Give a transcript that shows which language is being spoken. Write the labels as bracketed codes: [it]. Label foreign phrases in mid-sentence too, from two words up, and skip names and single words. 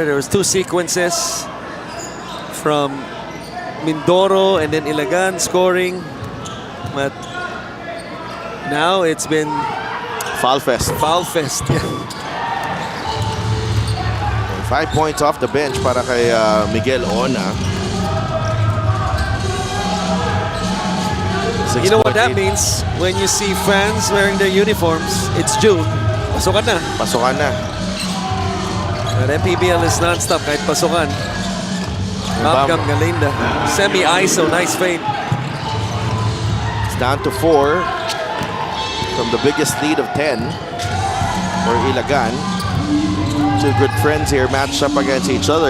[en] There was 2 sequences from Mindoro and then Ilagan scoring. But now it's been Foul fest. foul fest. 5 points off the bench [tl] para kay [en] Miguel Ona. You know what that means? When you see fans wearing their uniforms, it's June. [tl] Pasukan na. Pasukan na. [en] But MPBL is non-stop [tl] kahit pasukan. [en] Malcolm Galinda. Semi-ISO, nice fade. It's down to 4 from the biggest lead of 10 for Ilagan. 2 good friends here matched up against each other.